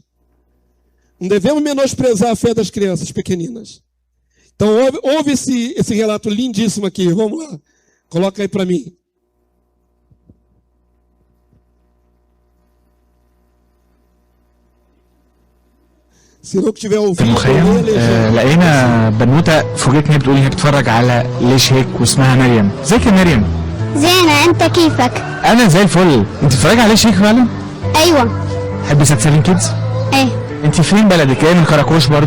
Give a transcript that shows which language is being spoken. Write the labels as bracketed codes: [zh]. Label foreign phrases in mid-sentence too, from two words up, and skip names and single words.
[pt] Não devemos menosprezar a fé das crianças pequeninas. Então, ouve esse relato lindíssimo aqui. Vamos lá. Coloca aí para mim. Se não tiver ouvido, [ar] المخيم لقينا بنوته فوجئت ان هي بتقول ان هي بتتفرج على ليش هيك واسمها مريم. ازيك يا مريم؟ زينة، انت كيفك؟ انا زي الفل. انت بتتفرجي على ليش هيك فعلا؟ ايوه. تحبي ساتسلين كيدز؟ ايه. انت فين بلدك؟ جايه من كراكوش برضو؟